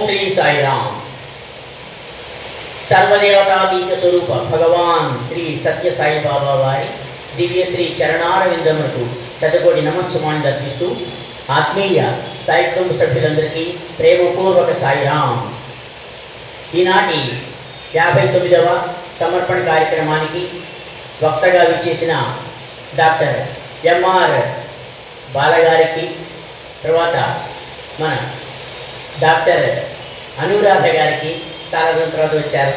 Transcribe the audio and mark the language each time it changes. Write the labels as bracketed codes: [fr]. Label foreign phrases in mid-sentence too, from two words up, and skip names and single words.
[sa] साई राम। सर्वदेवतातीत स्वरूप भगवान श्री सत्य साई बाबा वारी दिव्य श्री [te] चरणारविंदमुలకు శతకోటి నమస్సుమాంజలి అర్పిస్తూ ఆత్మీయ సాయి కుటుంబ సభ్యులందరికీ ప్రేమపూర్వక సాయి రామ్. ఈనాటి 59వ సమర్పణ కార్యక్రమానికి వక్తగా విచ్చేసిన డాక్టర్ ఎంఆర్ బాలగారికి, తర్వాత మన డాక్టర్ అనురాధ గారికి చాలా రోజుల తర్వాత వచ్చారు.